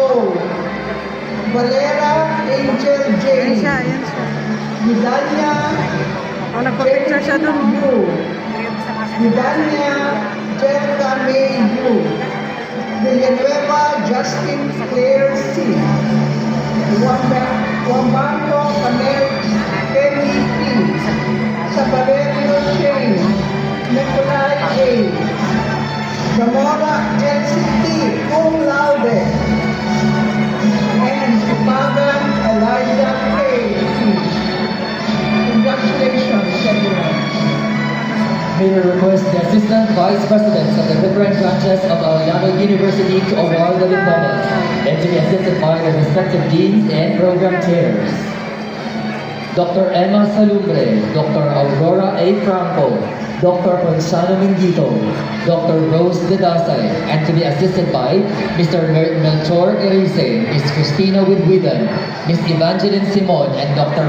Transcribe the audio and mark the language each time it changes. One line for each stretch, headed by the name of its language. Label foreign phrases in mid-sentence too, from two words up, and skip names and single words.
English: Valera Angel J. Vidania
Filipino: nagpa-picture siya dun.
English: Vidania Jerica May U. Villanueva Justin Claire C. Wambango Camel Kenny P. Sabalerio Shane. Nicolai A. Zamora LCT Cum Laude. And Supagan Elijah K. Congratulations, everyone. May we request the Assistant Vice Presidents of the different branches of Aliano University to award the diplomas and to be assisted by the respective deans and program chairs. Dr. Emma Salumbre, Dr. Aurora A. Franco, Dr. Ponciano Mingito, Dr. Rose Dedasay, and to be assisted by Mr. Melchor Erice, Ms. Cristina Widwidden, Ms. Evangeline Simon, and Dr.